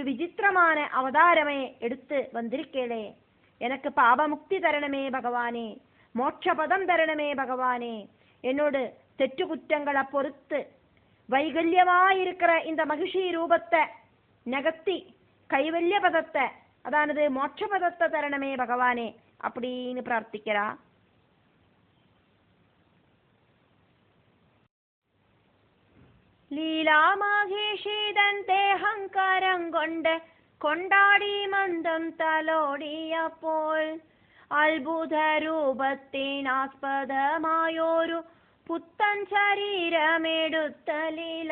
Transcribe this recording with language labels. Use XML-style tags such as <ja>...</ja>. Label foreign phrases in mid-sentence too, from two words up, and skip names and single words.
<ta>விசித்திரமான அவதாரமே எடுத்து வந்திருக்கேளே, எனக்கு பாபமுக்தி தரணுமே பகவானே, மோட்சபதம் தரணுமே பகவானே, என்னோடு தெற்று குற்றங்களை பொறுத்து வைகல்யமாயிருக்கிற இந்த மகிஷி ரூபத்தை நகர்த்தி கைவல்ய பதத்தை அதானது மோட்ச பதத்தை தரணமே பகவானே அப்படின்னு பிரார்த்திக்கிறா.</ta> <ml>ലീലാ മഹിഷിതൻ ദേഹങ്കാരം കൊണ്ട് കൊണ്ടാടി മന്ദം തലോടിയപ്പോൾ അത്ഭുത രൂപത്തിനാസ്പദമായൊരു പുത്തൻ ശരീരമെടുത്ത ലീല.</ml>